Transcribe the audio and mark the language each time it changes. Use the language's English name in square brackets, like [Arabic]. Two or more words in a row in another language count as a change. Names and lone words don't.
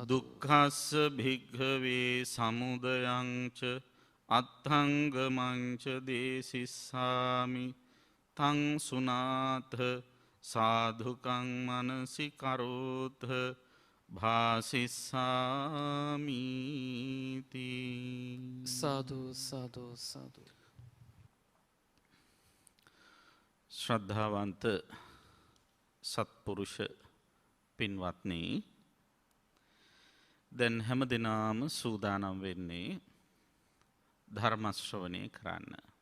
[Pali] දුක්ඛස්ස භික්ඛවේ සමුදයං ච අත්ථංගමං ච දේසිස්සාමි තං සුනාත සාධුකං මනසි කරෝත භාසිස්සාමි සදු සදු සදු [Sinhala] ශ්‍රද්ධාවන්ත සත්පුරුෂ පින්වත්නි දැන් හැම දිනම සූදානම් වෙන්නේ ධර්ම ශ්‍රවණය කරන්න.